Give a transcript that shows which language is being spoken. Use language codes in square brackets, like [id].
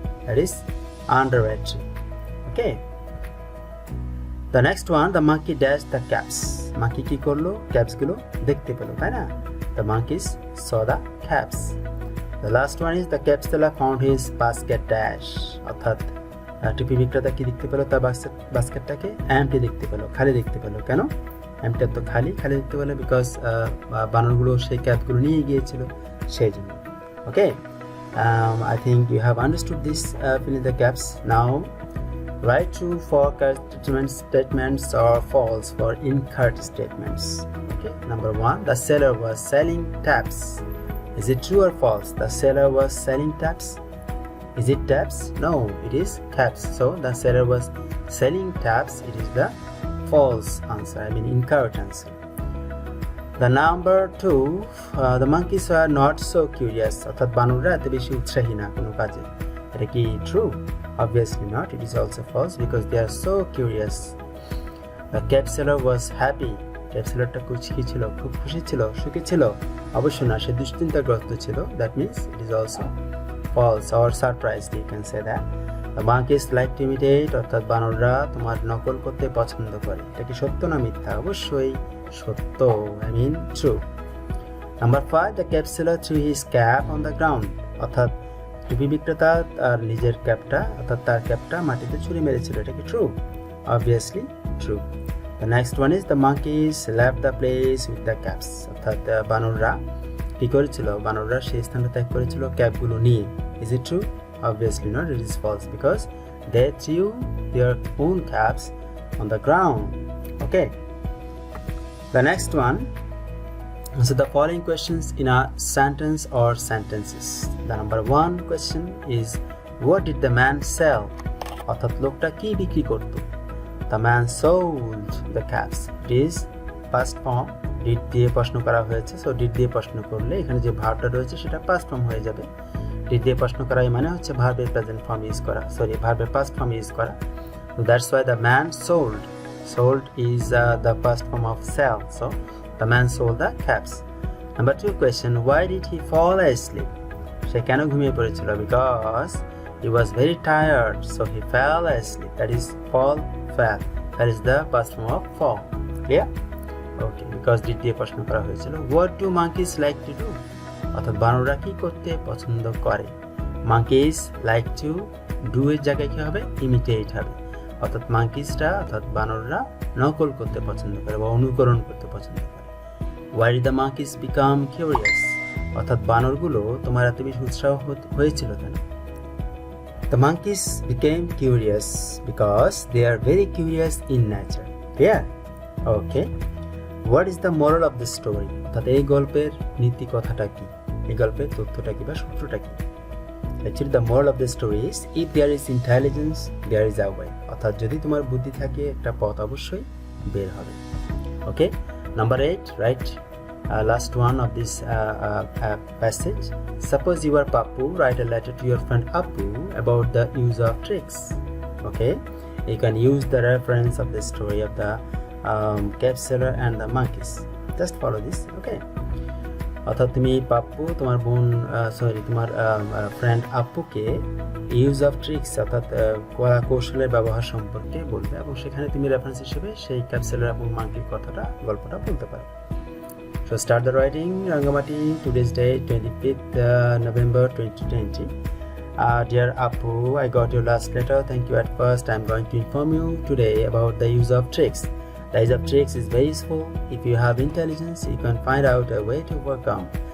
[en] That is under a tree. Okay. The next one, the monkey dashed the caps. [bn] Monkey ki korlo? Caps gulo dekhte pelo, tai na? [en] The monkeys saw the caps. The last one is, the cap seller found his basket dash. [bn] অর্থাৎ টুপি বিক্রেতা কি দেখতে পেলো, তার বাস্কেটটাকে MT দেখতে পেলো, খালি দেখতে পেলো। কেন এমটি তো খালি দেখতে পেলো? বিকজ বানরগুলো সেই ক্যাপগুলো নিয়ে গিয়েছিল, সেই জন্য। [en] Okay, I think you have understood this. Fill in the gaps. Now write true for correct statements or false for incorrect statements. Okay, number 1, the seller was selling taps. Is it true or false? The seller was selling taps. Is it taps? No, it is caps. So the seller was selling taps. It is the false answer, incorrect answer. The number 2, the monkeys were not so curious. [bn] অর্থাৎ বানররা এত বেশি উৎসাহী না কোনো কাজে। এটা কি true? [en] Obviously not. It is also false because they are so curious. The cap seller was happy. [bn] Cap সেলারটা কি ছিল? খুব খুশি ছিল, সুখী ছিল? অবশ্য না, সে দুশ্চিন্তাগ্রস্ত ছিল। [en] That means it is also false or surprised, you can say that. The monkeys like to imitate, [bn] অর্থাৎ বানররা তোমার নকল করতে পছন্দ করে। এটা কি সত্য না মিথ্যা? অবশ্যই সত্য, [en] I mean true. Number 5, the cap seller threw his cap on the ground, [bn] অর্থাৎ টুপি বিক্রেতা তার নিজের ক্যাপটা অর্থাৎ তার ক্যাপটা মাটিতে ছুঁড়ে মেরেছিল। এটা কি true? [en] Obviously true. The next one is the monkeys left the place with the caps, [bn] অর্থাৎ বানররা কি করেছিল? বানররা সেই স্থানটা ত্যাগ করেছিল ক্যাপগুলো নিয়ে। [en] Is it true? Obviously not. It is false because they threw their own caps on the ground. Okay. The next one. So the following questions in a sentence or sentences. The number 1 question is, what did the man sell? [bn] অর্থাৎ লোকটা কি বিক্রি করত? [en] The man sold the caps. It is past form. [bn] Did দিয়ে প্রশ্ন করা হয়েছে, so did দিয়ে প্রশ্ন করলে এখানে যে ভার্বটা রয়েছে সেটা past form হয়ে যাবে। did দিয়ে প্রশ্ন করা মানে হচ্ছে ভার্বের প্রেজেন্ট ফর্ম ইউজ করা, ভার্বের past form ইউজ করা। [en] So that's why the man sold. Sold is the past form of sell. So the man sold the caps. Number 2 question, why did he fall asleep? [bn] সে কেন ঘুমিয়ে পড়েছিল? [en] Because he was very tired, so he fell asleep. That is fall, fell. That is the past form of fall. Clear? [bn] Okay, because did দিয়ে প্রশ্ন করা হয়েছিল। [en] What do monkeys like to do? [bn] অর্থাৎ বানররা কি করতে পছন্দ করে? [en] Monkeys like to do [bn] এর জায়গায় কি হবে? Imitate হবে। অর্থাৎ মাঙ্কিসরা অর্থাৎ বানররা নকল করতে পছন্দ করে বা অনুকরণ করতে পছন্দ করে। [en] Why did the monkeys become curious? [bn] অর্থাৎ বানরগুলো তোমার এত বেশি উৎসাহ হয়েছিল কেন? [en] The monkeys became curious because they are very curious in nature. Yeah? Okay. What is the moral of the story? [bn] অর্থাৎ এই গল্পের নীতি কথাটা কি? [en] এই গল্পের তথ্যটা কি বা সূত্রটা কি? Actually the moral of the story is, if there is intelligence, there is a way. [bn] অর্থাৎ যদি তোমার বুদ্ধি থাকে একটা পথ অবশ্যই বের হবে। [en] Okay? Number 8, right? Last one of this passage. Suppose you are Pappu, write a letter to your friend Appu about the use of tricks. Okay? You can use the reference of the story of the cap seller and the monkeys. Just follow this. Okay? [bn] অর্থাৎ তুমি পাপ্পু তোমার তোমার friend আপ্পুকে use of tricks অর্থাৎ কলা কৌশলের ব্যবহার সম্পর্কে বলবে এবং সেখানে তুমি রেফারেন্স হিসেবে সেই ক্যাপ সেলার এবং মাঙ্কির গল্পটা বলতে পারো। [en] So start the writing. Rangamati, today's date 25th November 2020. Dear Appu, I got your last letter. Thank you. At first, I'm going to inform you today about the use of tricks. The use of tricks is very useful. If you have intelligence, you can find out a way to overcome.